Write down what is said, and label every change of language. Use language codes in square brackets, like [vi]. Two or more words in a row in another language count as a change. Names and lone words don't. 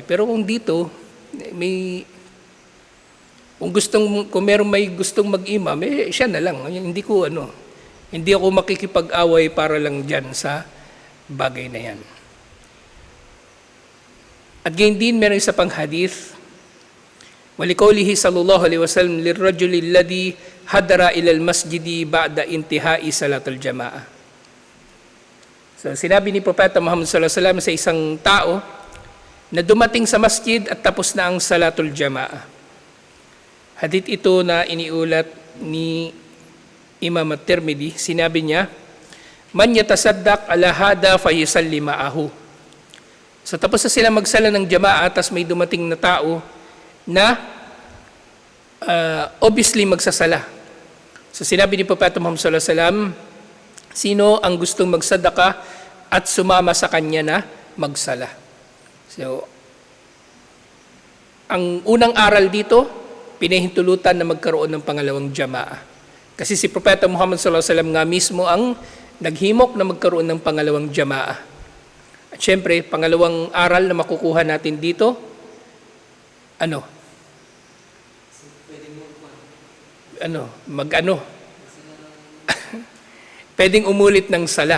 [tl] Pero kung dito, kung meron may gustong mag-imam, siya na lang. Hindi ako makikipag-away para lang dyan sa bagay na yan. At gayon din, meron isa pang hadith. [ar] ولقوله صلى الله عليه وسلم للرجل الذي حضر إلى المسجد بعد انتهاء صلاة الجماعة. [tl] So sinabi ni Propeta Muhammad [ar] صلى الله عليه وسلم [tl] sa isang tao na dumating sa masjid at tapos na ang [ar] صلاة الجماعة. [tl] Hadith ito na iniulat ni Imam At-Tirmidhi, sinabi niya, [ar] من يتصدق على هذا فيصلي معه. [tl] So tapos na sila magsala ng jamaah, tas may dumating na tao na obviously magsasala. So sinabi ni Propeta Muhammad [ar] صلى الله عليه وسلم, [tl] sino ang gustong magsadaka at sumama sa kanya na magsala? So ang unang aral dito, pinahintulutan na magkaroon ng pangalawang jamaah. Kasi si Propeta Muhammad [ar] صلى الله عليه وسلم [tl] nga mismo ang naghimok na magkaroon ng pangalawang jamaah. At syempre, pangalawang aral na makukuha natin dito, pwedeng umulit ng sala.